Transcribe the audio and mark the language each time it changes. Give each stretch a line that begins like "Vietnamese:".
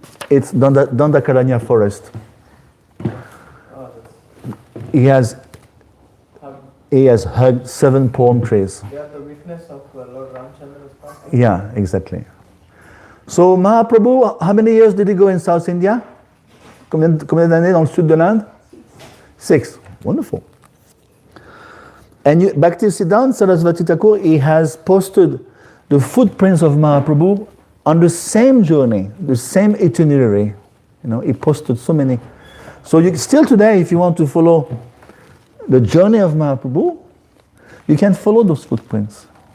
English: It's Dandakaranya forest. Oh, He has hugged 7 palm trees. they are the witness of Lord Ramchandra's past. Yeah, exactly. So Mahaprabhu, how many years did he go in South India?
French: Combien d'années dans le sud de l'Inde?
English: 6. Wonderful. And Bhaktisiddhanta Sarasvati Thakur, he has posted the footprints of Mahaprabhu on the same journey, the same itinerary. You know, he posted so many. So still today, if you want to follow the journey of Mahaprabhu, you can follow those footprints.